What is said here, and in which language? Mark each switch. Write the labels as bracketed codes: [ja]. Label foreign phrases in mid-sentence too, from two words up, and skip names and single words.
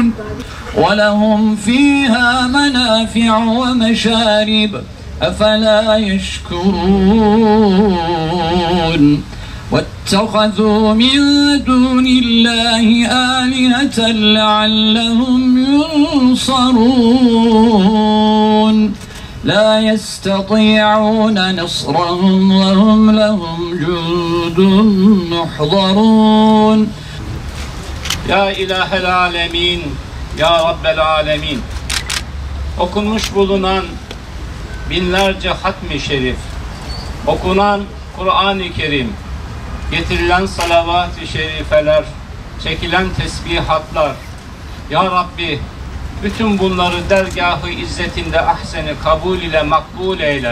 [ar] ولهم فيها منافع ومشارب أفلا يشكرون واتخذوا من دون الله آلهة لعلهم ينصرون لا يستطيعون نصرهم وهم لهم جند محضرون يا إله العالمين، يا رب العالمين. [tr] Okunmuş bulunan binlerce hatmi şerif, okunan Kur'an-ı Kerim, getirilen salavat-ı şerifeler, çekilen tesbihatlar, Ya Rabbi, bütün bunları dergâh-ı izzetinde ahseni kabul ile makbul eyle.